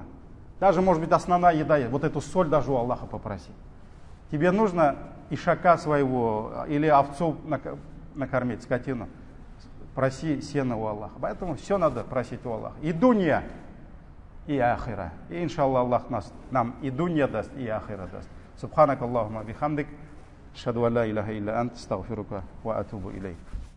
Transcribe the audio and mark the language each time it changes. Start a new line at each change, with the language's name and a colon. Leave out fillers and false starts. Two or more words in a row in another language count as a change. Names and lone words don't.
Russian: Даже, может быть, основная еда, вот эту соль даже у Аллаха попроси. Тебе нужно ишака своего или овцу накормить, скотину. Проси сена у Аллаха. Поэтому все надо просить у Аллаха. И дунья, и ахира. И иншаллах Аллах нам и дунья даст, и ахира даст.
Arabic: سبحانك اللهم وبحمدك، أشهد أن لا إله إلا أنت، أستغفرك وأتوب إليك.